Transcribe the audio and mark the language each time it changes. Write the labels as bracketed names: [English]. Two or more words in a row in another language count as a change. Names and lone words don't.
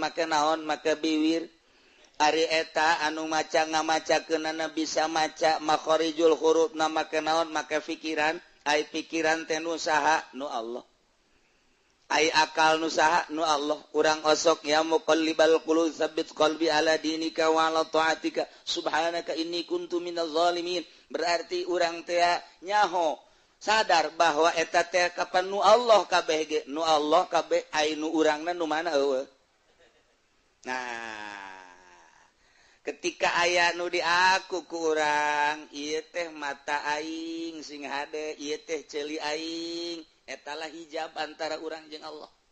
[Sundanese] make naon make biwir ari eta anu maca ngamacakeunana bisa maca [Arabic] مخارج الحروف [Sundanese] na make naon make pikiran ai pikiran teh nu saha nu Allah ai akal nu saha nu Allah urang osok [Arabic] يا مقلب القلوب ثبت قلبي على دينك وعلى طاعتك سبحانك إني كنت من الظالمين [Sundanese] berarti urang teh nyaho sadar bahwa eta teh kapan nu Allah kabeh ge nu Allah kabeh ai nu urangna nu mana eueuh nah ketika aya nu diaku ku urang ieu teh mata aing sing hade ieu teh ceuli aing etalah hijab antara urang jeung Allah